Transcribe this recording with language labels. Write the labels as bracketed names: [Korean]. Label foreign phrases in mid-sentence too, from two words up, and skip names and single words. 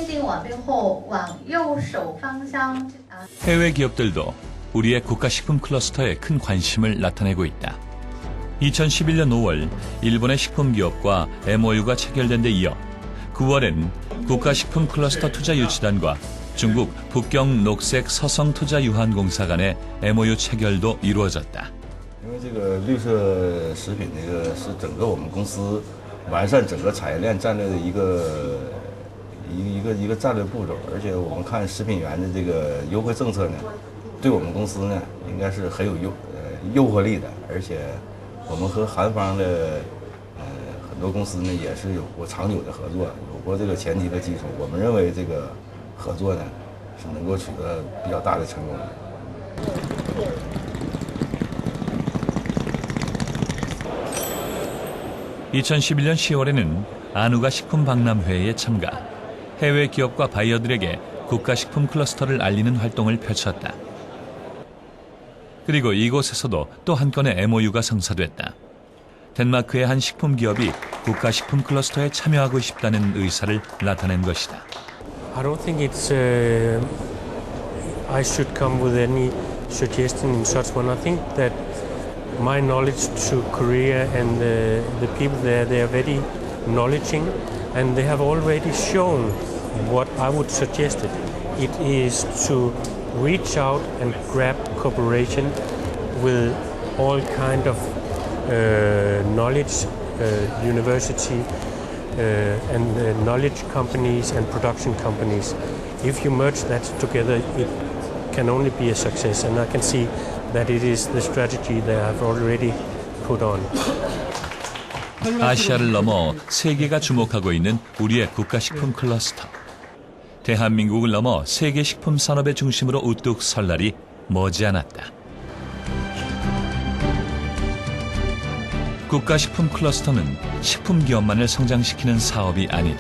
[Korean] 해외 기업들도 우리의 국가식품 클러스터에 큰 관심을 나타내고 있다. 2011년 5월 일본의 식품기업과 MOU가 체결된 데 이어 9월엔 국가식품 클러스터 투자유치단과 중국 북경 녹색 서성 투자유한공사 간의 MOU 체결도 이루어졌다. [Chinese] 因为这个绿色食品这个是整个我们公司完善整个产业链战略的一个战略步骤，而且我们看食品园的这个优惠政策呢，对我们公司呢应该是很有诱惑力的，而且我们和韩方的很多公司呢也是有过长久的合作，有过这个前提的基础，我们认为这个合作呢是能够取得比较大的成功的。 [Korean] 2011년 10월에는 안우가 식품박람회에 참가, 해외 기업과 바이어들에게 국가식품 클러스터를 알리는 활동을 펼쳤다. 그리고 이곳에서도 또 한 건의 MOU가 성사됐다. 덴마크의 한 식품 기업이 국가식품 클러스터에 참여하고 싶다는 의사를 나타낸 것이다. [English] I don't think it's I should come with any suggestion in such one. I think that my knowledge to Korea and the people there, they are very knowledgeing, and they have already shown what I would suggest it. It is to reach out and grab cooperation with all kind of knowledge, university, and knowledge companies and production companies. If you merge that together, it can only be a success, and I can see that it is the strategy they have already put on. [Korean] 아시아를 넘어 세계가 주목하고 있는 우리의 국가식품 클러스터. 대한민국을 넘어 세계 식품 산업의 중심으로 우뚝 설 날이 머지않았다. 국가식품 클러스터는 식품 기업만을 성장시키는 사업이 아니다.